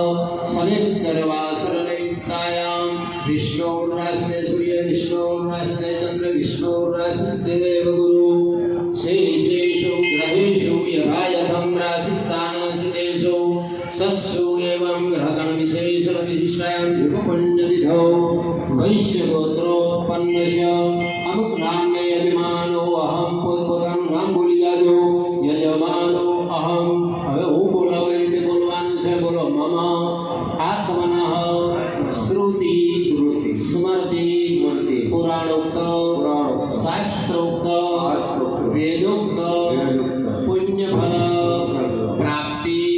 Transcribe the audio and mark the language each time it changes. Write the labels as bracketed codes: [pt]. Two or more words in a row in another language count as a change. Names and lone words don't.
[sa] शनिश्चरवासरनिमित्तायां विष्णोर्रास्ते सूर्य विष्णोर्रास्ते चन्द्र विष्णोर्रास्ते देवगुरु शेषेषु ग्रहेषु यथा यथं राशिस्थानस्थितेषु सत्सु एवं ग्रहगणविशेषविशिष्टायां ध्रुवपुण्यतिथौ वैश्यगोत्रोत्पन्नस्य अमुक नाम्ने यजमानो अहं. [gu] પોતપોતાનું નામ બોલી જાજો. [sa] યજમાનો અહમ. [gu] હવે હું બોલાવું એ રીતે બોલવાનું છે. [sa] બોલો મમ આત્મનઃ શ્રુતિ સ્મૃતિ પુરાણોક્ત શાસ્ત્રોક્ત વેદોક્ત પુણ્યફલ પ્રાપ્તિ